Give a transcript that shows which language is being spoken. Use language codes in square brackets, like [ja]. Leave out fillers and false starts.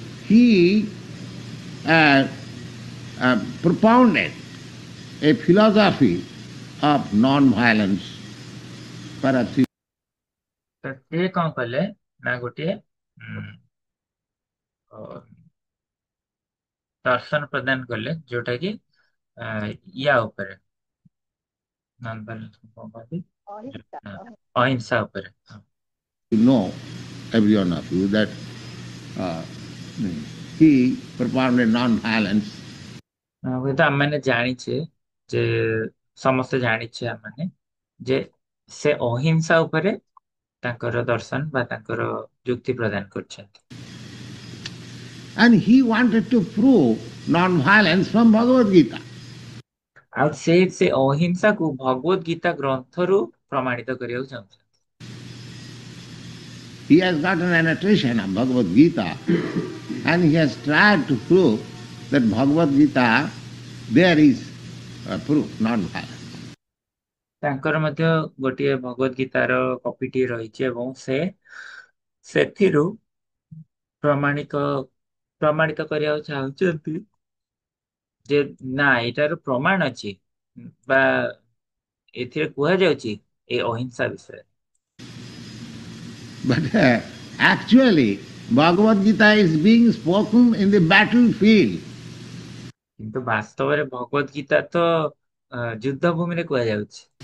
[en] He uh, propounded a philosophy of non-violence for a [or] ତ ସେ କଣ କଲେ ନା ଗୋଟିଏ ଦର୍ଶନ ପ୍ରଦାନ କଲେ ଯୋଉଟା କି ୟା ଉପରେ ନନ୍ ଭାଇଲେନ୍ସ କଣ କହନ୍ତି, ଅହିଂସା ଉପରେ। [en] You know, every one of you, that uh, he propounded non-violence. [or] ହୁଏତ ଆମେମାନେ ଜାଣିଛେ ଯେ ସମସ୍ତେ ଜାଣିଛେ ଆମମାନେ ଯେ ସେ ଅହିଂସା ଉପରେ ତାଙ୍କର ଦର୍ଶନ ବା ତାଙ୍କର ଯୁକ୍ତି ପ୍ରଦାନ କରିଛନ୍ତି। [en] And he wanted to prove non-violence from Bhagavad Gita. [or] ଆଉ ସେ ଅହିଂସାକୁ ଭଗବତ ଗୀତା ଗ୍ରନ୍ଥରୁ ପ୍ରମାଣିତ କରିବାକୁ ଚାହୁଁଛନ୍ତି। [en] He has got an annotation of Bhagavad Gita and he has tried to prove that Bhagavad Gita there is proof, non-violence. [or] ତାଙ୍କର ମଧ୍ୟ ଗୋଟିଏ ଭଗବତ ଗୀତାର କପିଟିଏ ରହିଛି ଏବଂ ସେ ସେଥିରୁ ପ୍ରମାଣିତ କରିବାକୁ ଚାହୁଁଛନ୍ତି ଯେ ନା ଏଇଟାର ପ୍ରମାଣ ଅଛି ବା ଏଥିରେ କୁହାଯାଉଛି ଏ ଅହିଂସା ବିଷୟରେ। [en] But actually Bhagavad Gita is being spoken in the battlefield. [or] କିନ୍ତୁ ବାସ୍ତବରେ ଭଗବତ ଗୀତା ତ ଯୁଦ୍ଧ ଭୂମିରେ କୁହାଯାଉଛି,